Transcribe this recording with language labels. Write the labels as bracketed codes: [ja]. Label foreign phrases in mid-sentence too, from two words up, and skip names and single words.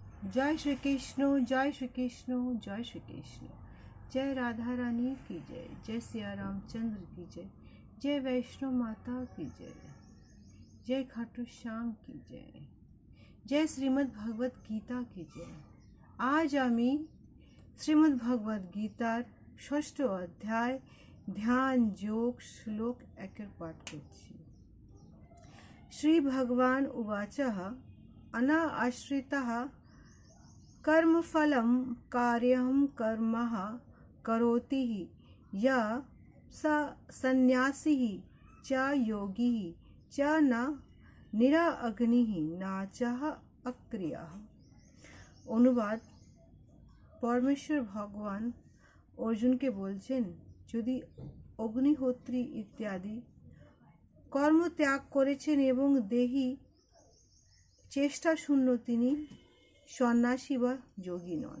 [hi] जय श्री कृष्ण, जय श्री कृष्ण, जय श्री कृष्ण। जय राधा रानी की जय, जय सिया रामचंद्र की जय, जय वैष्णो माता की जय, जय खाटू श्याम की जय, जय श्रीमद् भगवत गीता की जय। [bn] আজ আমি শ্রীমদ্ ভগবত গীতার ৬ষ্ঠ অধ্যায় ধ্যান যোগ শ্লোক ১ পাঠ করছি। [sa] श्री भगवान उवाचः अना आश्रितः कर्मफलं कार्यं कर्मः करोति य स सन्यासी च योगी च न निराग्निः नाचः अक्रियः। [bn] অনুবাদ, পরমেশ্বর ভগবান অর্জুনকে বলছেন, যদি অগ্নিহোত্রী ইত্যাদি কর্ম ত্যাগ করেছেন এবং দেহি চেষ্টা শূন্য, তিনি সন্ন্যাসী বা যোগী নন।